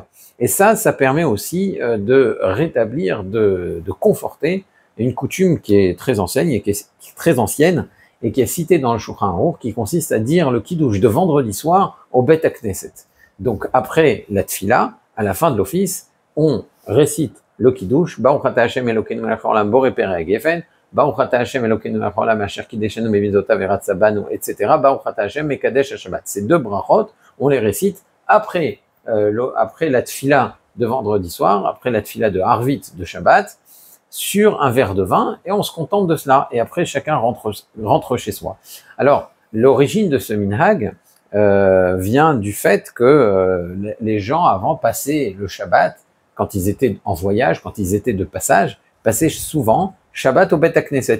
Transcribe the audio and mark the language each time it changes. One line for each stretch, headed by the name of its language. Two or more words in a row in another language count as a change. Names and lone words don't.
French: Et ça permet aussi de rétablir, de conforter une coutume qui est très ancienne et qui est citée dans le Shulchan Aruch, qui consiste à dire le Kiddush de vendredi soir au Bet HaKnesset. Donc après la tfila, à la fin de l'office, on récite le Kiddush,
Hebrew: ברוך אתה השם אלוקינו מלך העולם בורא פרי הגפן, ברוך אתה השם אלוקינו מלך העולם אשר קדשנו במצוותיו ורצה בנו, etc. ברוך אתה השם מקדש השבת.
French: Ces deux brachot, on les récite après la tfila de vendredi soir, après la tfila de Harvit de Shabbat, sur un verre de vin, et on se contente de cela. Et après, chacun rentre chez soi. Alors, l'origine de ce minhag vient du fait que les gens avant passaient le Shabbat, quand ils étaient en voyage, quand ils étaient de passage, passaient souvent Shabbat au Bet HaKnesset.